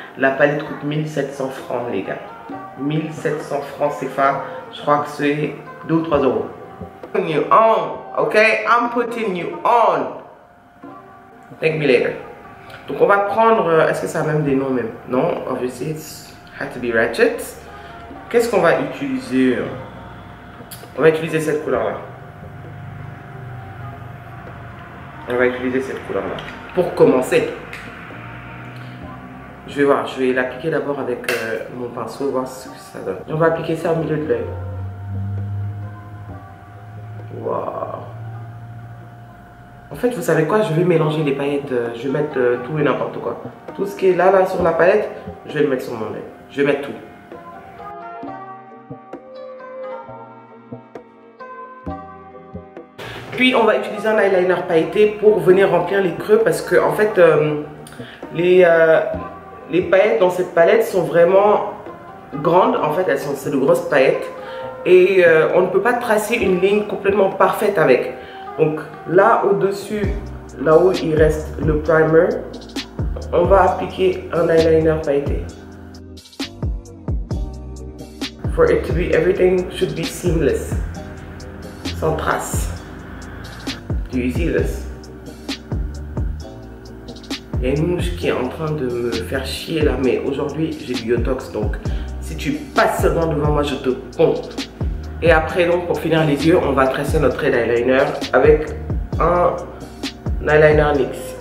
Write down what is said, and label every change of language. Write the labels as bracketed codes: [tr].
[fr] La palette coûte 1700 francs les gars. 1700 francs CFA, je crois que c'est 2 ou 3 euros. [en] You on, ok? I'm putting you on. Thank me later. [fr] Donc on va prendre, est-ce que ça a même des noms même? [en] Non, obviously it's had to be ratchet. [fr] Qu'est-ce qu'on va utiliser? On va utiliser cette couleur là. On va utiliser cette couleur là. Pour commencer, je vais voir, je vais l'appliquer d'abord avec mon pinceau, voir ce que ça donne. On va appliquer ça au milieu de l'œil. Waouh. En fait, vous savez quoi, je vais mélanger les paillettes, je vais mettre tout et n'importe quoi. Tout ce qui est là sur la palette, je vais le mettre sur mon œil. Je vais mettre tout. Puis on va utiliser un eyeliner pailleté pour venir remplir les creux parce que en fait les paillettes dans cette palette sont vraiment grandes. En fait c'est de grosses paillettes et on ne peut pas tracer une ligne complètement parfaite avec. Donc là au-dessus, là où il reste le primer, on va appliquer un eyeliner pailleté. [en] For it to be, everything should be seamless, sans trace. Do you see this? [fr] Il y a une mouche qui est en train de me faire chier là, mais aujourd'hui j'ai du Yotox, donc si tu passes seulement devant moi, je te compte. Et après donc pour finir les yeux, on va tracer notre eyeliner avec un eyeliner NYX.